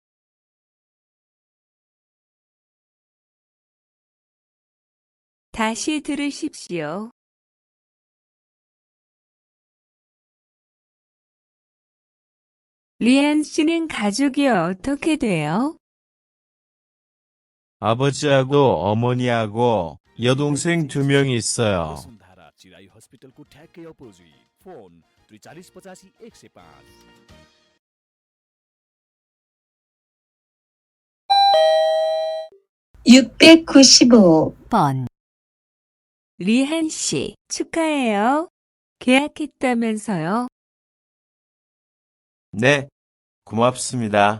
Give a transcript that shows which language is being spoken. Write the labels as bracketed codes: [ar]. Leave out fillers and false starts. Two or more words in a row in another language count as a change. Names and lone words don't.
[ko] 다시 들으십시오. 리안 씨는 가족이 어떻게 돼요? 아버지하고 어머니하고 여동생 2명 있어요. [ne] वसुन्धरा चिराई हस्पिटलको ठ्याक्कै अपोजिट फोन 4385 [ko] (695번) 리한 씨, 축하해요. 계약했다면서요? 네, 고맙습니다.